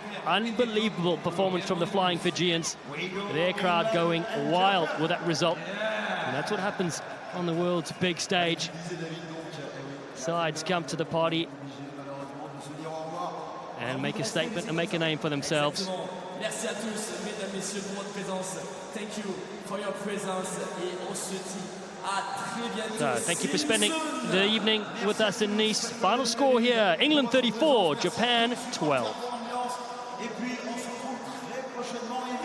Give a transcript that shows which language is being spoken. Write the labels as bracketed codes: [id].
[en] Unbelievable performance from the Flying Fijians. Their crowd going wild with that result. And that's what happens on the world's big stage. Sides come to the party and make a statement and make a name for themselves. [fr] Merci à tous, mesdames, messieurs, pour votre présence. [en] Thank you for your presence [fr] et on se dit à très bientôt. [en] So, thank you for spending the evening with us in Nice. Final score here, England 34, Japan 12. [fr] Et puis on se retrouve très prochainement.